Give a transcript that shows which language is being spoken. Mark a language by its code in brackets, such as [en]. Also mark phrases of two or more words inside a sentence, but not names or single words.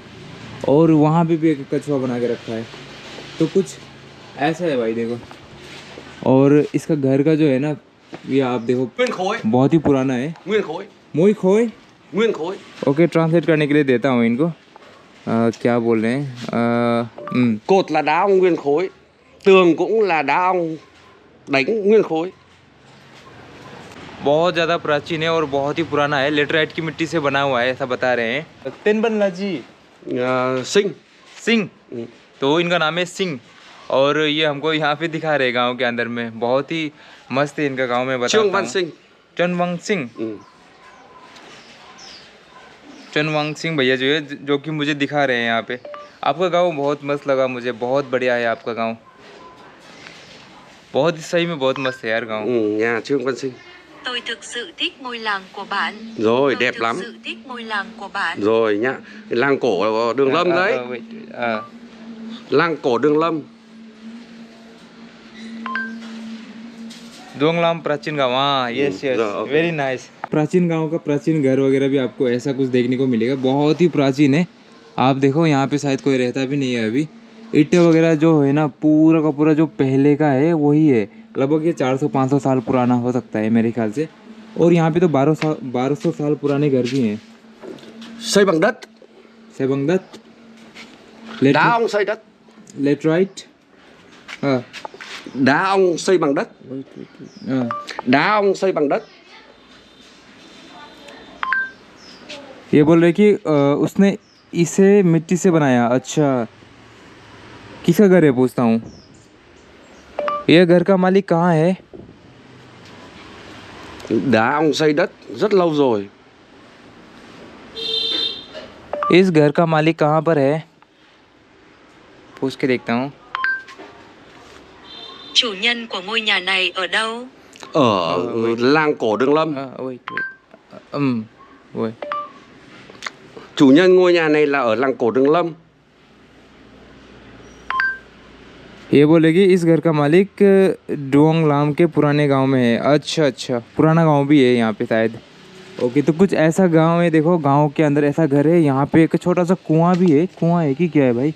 [hi] और वहाँ पे भी एक कछुआ बना के रखा है। तो कुछ ऐसा है भाई देखो। और इसका घर का जो है ना, ये आप देखो बहुत ही पुराना है। मोई खोई ओके, ट्रांसलेट करने के लिए देता हूँ इनको। क्या बोल रहे हैं? [vi] cột là đá ông nguyên khối, tường cũng là đá ông đánh nguyên khối। [hi] बहुत ज़्यादा प्राचीन है और बहुत ही पुराना है, लेटराइट की मिट्टी से बना हुआ है ऐसा बता रहे हैं। तेनबल्ला जी सिंह सिंह, तो इनका नाम है सिंह। और ये हमको यहाँ पे दिखा रहे गांव के अंदर में, बहुत ही मस्त है इनका गांव में। चुनवंग सिंह, चुनवंग सिंह, चुनवंग सिंह भैया जो है, जो कि मुझे दिखा रहे हैं यहाँ पे। आपका गांव बहुत मस्त लगा मुझे, बहुत बढ़िया है आपका गांव, बहुत ही सही में बहुत mस्त है यार गांव। [vi] nhà Trương Văn Sinh. Tôi thực sự thích ngôi làng của bạn. Rồi, đẹp lắm. Tôi thực sự thích ngôi làng của bạn. Rồi nhá, làng cổ Đường Lâm đấy. Làng cổ Đường Lâm. [hi] Doanglam प्राचीन गाँव, हाँ, [en] yes, very nice. [hi] प्राचीन गांव का प्राचीन घर वगैरह भी आपको ऐसा कुछ देखने को मिलेगा, बहुत ही प्राचीन है। आप देखो यहाँ पे शायद कोई रहता भी नहीं है अभी। ईंटें वगैरह जो है ना, पूरा का पूरा जो पहले का है वही है। लगभग ये 400-500 साल पुराना हो सकता है मेरे ख्याल से। और यहाँ पे तो 1200 साल पुराने घर भी हैं। [vi] Xây bằng đất. xây bằng đất, Đá ong xây đất. laterite, Đá ong xây bằng đất. Đá ong xây bằng đất. [hi] ये बोल रहे कि उसने इसे मिट्टी से बनाया। अच्छा, किसका घर है पूछता हूँ। ये घर का मालिक कहाँ है? [vi] Đá ong xây đất rất lâu rồi. [hi] इस घर का मालिक कहाँ पर है? पूछ के देखता हूँ। [vi] chủ nhân của ngôi nhà này ở đâu? Ở làng cổ Đường Lâm. Wait. Chủ nhân ngôi nhà này là ở làng cổ Đường Lâm. [hi] ये बोलेगी इस घर का मालिक डुओंगलाम के पुराने गांव में है। अच्छा, पुराना गांव भी है यहाँ पे शायद। ओके, तो कुछ ऐसा गांव है। देखो गांव के अंदर ऐसा घर है। यहाँ पे एक छोटा सा कुआं भी है। कुआं है कि क्या है भाई?